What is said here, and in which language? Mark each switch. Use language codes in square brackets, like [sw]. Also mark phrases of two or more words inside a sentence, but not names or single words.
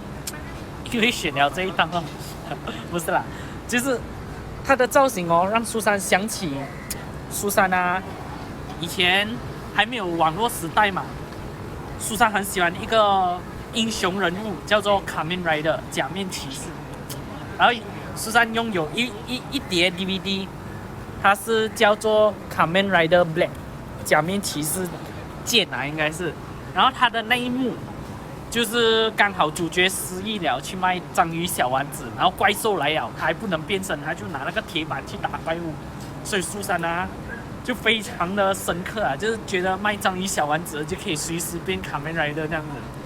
[zh] 因為選了這一檔不是啦，就是它的造型讓蘇珊想起蘇珊以前還沒有網絡時代嘛，蘇珊很喜歡一個英雄人物叫做 Kamen Rider 假面騎士，然後蘇珊擁有一疊 DVD。它是叫做 Kamen Rider Black 假面騎士剑应该是， 然后它的那一幕就是刚好主角失忆了，去卖章鱼小丸子，然后怪兽来了，他还不能变身，他就拿那个铁板去打怪物，所以苏珊啊就非常的深刻啊，就是觉得卖章鱼小丸子就可以随时变卡梅瑞的这样子。